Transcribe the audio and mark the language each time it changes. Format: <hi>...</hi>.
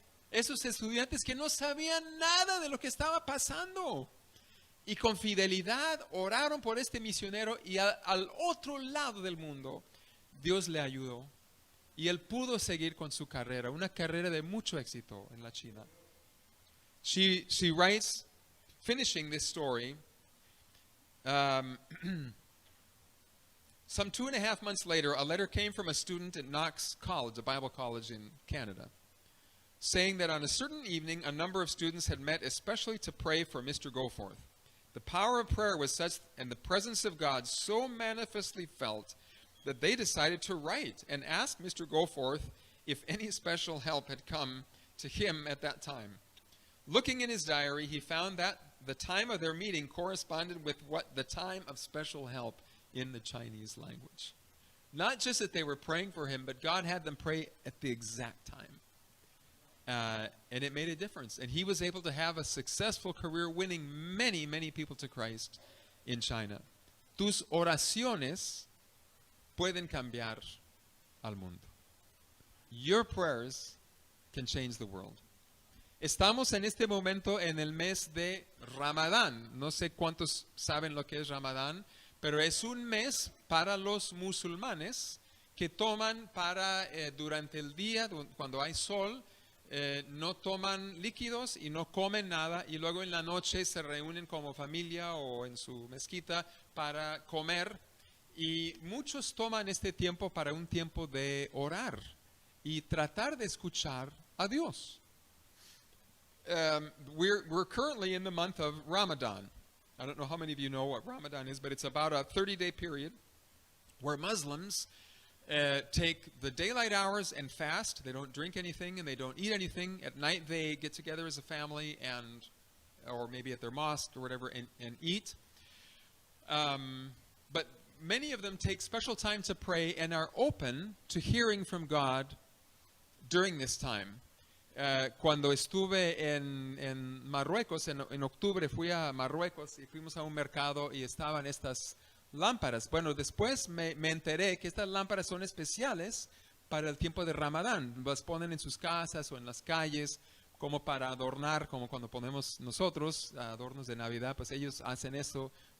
<es>Esos estudiantes que no sabían nada de lo que estaba pasando. Y con fidelidad oraron por este misionero y al otro lado del mundo Dios le ayudó y él pudo seguir con su carrera, una carrera de mucho éxito en la China.</es> <en>She writes, finishing this story, some 2.5 months later, a letter came from a student at Knox College, a Bible college in Canada, saying that on a certain evening, a number of students had met especially to pray for Mr. Goforth. The power of prayer was such and the presence of God so manifestly felt that they decided to write and ask Mr. Goforth if any special help had come to him at that time. Looking in his diary, he found that the time of their meeting corresponded with what the time of special help in the Chinese language. Not just that they were praying for him, but God had them pray at the exact time. And it made a difference. And he was able to have a successful career, winning many, many people to Christ in China.</en> <es>Tus oraciones pueden cambiar al mundo.</es> <en>Your prayers can change the world.</en> <es>Estamos en este momento en el mes de Ramadán. No sé cuántos saben lo que es Ramadán, pero es un mes para los musulmanes que toman para durante el día, cuando hay sol, no toman líquidos y no comen nada, y luego en la noche se reúnen como familia o en su mezquita para comer, y muchos toman este tiempo para un tiempo de orar y tratar de escuchar a Dios.</es> <en>We're currently in the month of Ramadan. I don't know how many of you know what Ramadan is, but it's about a 30-day period where Muslims take the daylight hours and fast. They don't drink anything and they don't eat anything. At night they get together as a family or maybe at their mosque or whatever and eat. But many of them take special time to pray and are open to hearing from God during this time.</en> <es>Cuando estuve en Marruecos, en octubre fui a Marruecos y fuimos a un mercado y estaban estas lámparas. Bueno, después me enteré que estas lámparas son especiales para el tiempo de Ramadán. Las ponen en sus casas o en las calles como para adornar, como cuando ponemos nosotros adornos de Navidad, pues ellos hacen eso.</es>